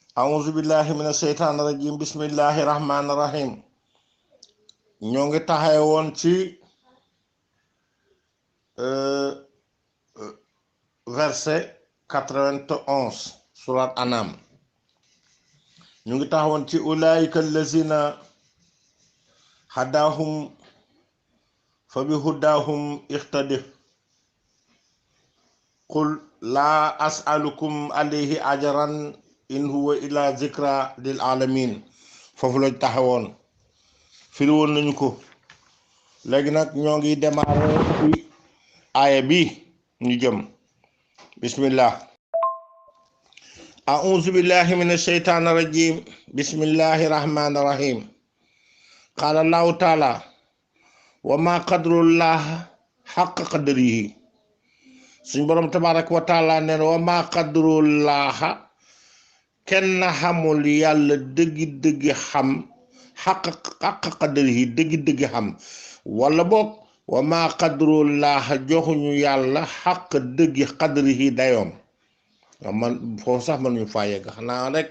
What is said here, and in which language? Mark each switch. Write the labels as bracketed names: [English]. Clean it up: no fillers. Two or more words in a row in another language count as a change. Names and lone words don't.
[Arabic] أعوذ بالله من الشيطان الرجيم بسم الله الرحمن الرحيم [Wolof] ñoo ngi taxawoon ci verset 91 surat Anam ñu ngi taxawoon ci [Arabic] أولئك الذين هداهم فبهداهم اقتده قل لا أسألكم عليه أجرا إن هو إلا ذكرى للعالمين [Wolof] foofu lañ taxawoon firi woon nañu ko léegi nag ñoo ngi démarrer ci aaya bi ñu jëm bismillah [Arabic] أعوذ بالله من الشيطان الرجيم بسم الله الرحمن الرحيم قال الله تعالى وما قدروا الله حق قدره [Wolof] suñ borom [Arabic] تبارك وتعالى nee وما قدروا الله [Wolof] kenn xamul yàlla dëggi xam xaq qadrihi dëggi xam wala boog [Arabic] وما قدروا الله [Wolof] joxuñu yàlla xaq dëggi qadrihi dayoom man foofu sax man ñu faa yegg xanaa rek